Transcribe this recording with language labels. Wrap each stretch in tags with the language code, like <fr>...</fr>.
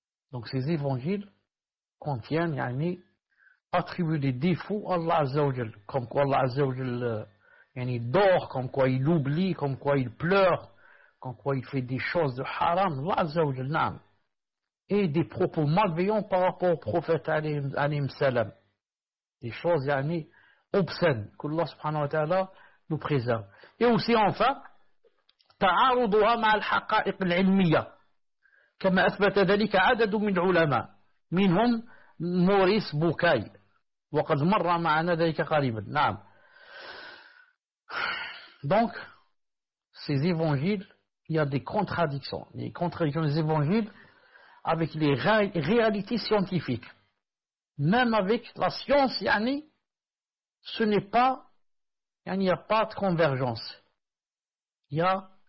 <fr>Donc ces évangiles contiennent attribuent des défauts à Allah Azza wa Jal, comme quoi Allah Azza wa Jal dort, comme quoi il oublie, comme quoi il pleure, comme quoi il fait des choses de haram, Allah Azza wa Jal, et des propos malveillants par rapport aux prophètes alayhim salam. Des choses obscènes que Allah subhanahu wa ta'ala nous préserve. Et aussi enfin</fr> <ar>تعارضها مع الحقائق العلمية كما أثبت ذلك عدد من العلماء منهم موريس بوكاي وقد مر معنا ذلك قريبا. نعم.</ar> <fr>Donc ces évangiles, il y a des contradictions des évangiles avec les réalités scientifiques. Même avec la science, ce n'est pas, il n'y a pas de convergence. Il y a</fr>